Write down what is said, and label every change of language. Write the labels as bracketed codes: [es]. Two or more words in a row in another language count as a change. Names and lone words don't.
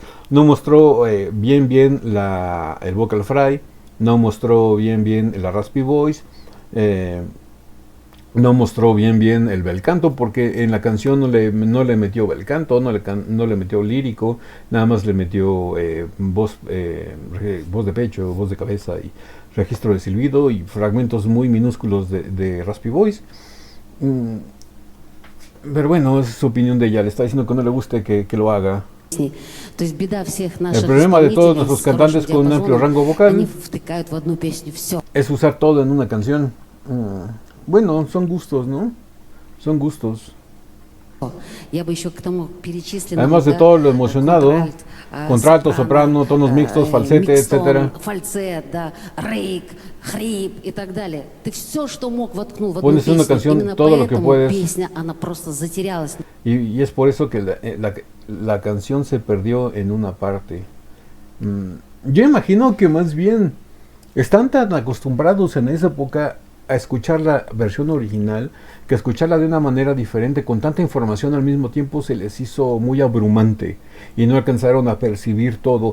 [es] No mostró bien el [en] vocal fry, [es] no mostró bien la [en] raspy voice, [es] no mostró bien el [it] bel canto, [es] porque en la canción no le metió [it] bel canto, [es] no le metió lírico, nada más le metió voz de pecho, voz de cabeza y registro de silbido y fragmentos muy minúsculos de [en] raspy voice. [es] Pero bueno, es su opinión de ella, le está diciendo que no le guste que lo haga. [ru] То есть беда всех [es] El [ru] наших [es] problema de todos [ru] исполнителей [es] nuestros [ru] с хорошим [es] cantantes con un amplio [ru] диапазоном, [es] rango vocal [ru] они втыкают в одну песню все. [es] es usar todo en una canción. Bueno, son gustos, ¿no? Son gustos. [ru] Я бы еще к тому перечислила. [es] Además de todo lo emocionado, contralto, soprano, tonos mixtos, falsete, etcétera. [ru] Фальцет, да, рейк, хрип и так далее. Ты все, что мог, воткнул в одну [es] Pones en una [ru] песню. [es] canción [ru] Именно [es] todo lo que [ru] поэтому [es] puedes. [ru] песня, она просто затерялась. [es] Y es por eso que la canción se perdió en una parte. Yo imagino que más bien están tan acostumbrados en esa época a escuchar la versión original que escucharla de una manera diferente, con tanta información al mismo tiempo, se les hizo muy abrumante y no alcanzaron a percibir todo.